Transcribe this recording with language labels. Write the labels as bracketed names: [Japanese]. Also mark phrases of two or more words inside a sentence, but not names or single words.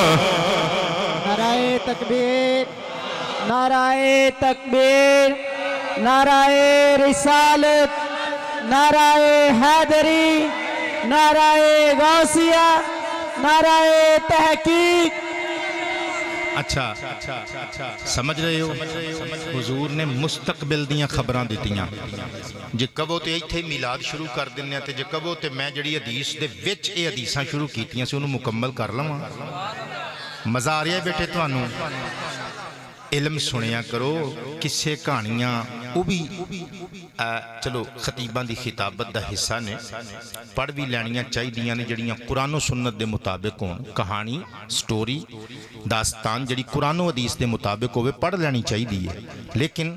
[Urdu] نعرہ تکبیر نعرہ تکبیر نعرہ رسالت نعرہ حیدری نعرہ غوثیہ نعرہ تحقیق [Punjabi] اچھا سمجھ رہے ہو حضور نے مستقبل دیاں خبراں دیتیاں جے کہو تے ایتھے میلاد شروع کر دینے تے جے کہو تے میں جڑی حدیث دے وچ اے حدیثاں شروع کیتیاں سے انہوں مکمل کر لواں [Urdu] مزہ آ رہا ہے [Punjabi] بیٹے تانوں علم سنیا کرو کسے کہانیاں وہ بھی چلو خطیباں دی خطابت دا حصہ نے پڑھ بھی لینیاں چاہیے نے جڑیاں قرآن و سنت دے مطابق ہون کہانی سٹوری داستان جڑی قرآن و حدیث دے مطابق ہوئے پڑھ لینی چاہیے لیکن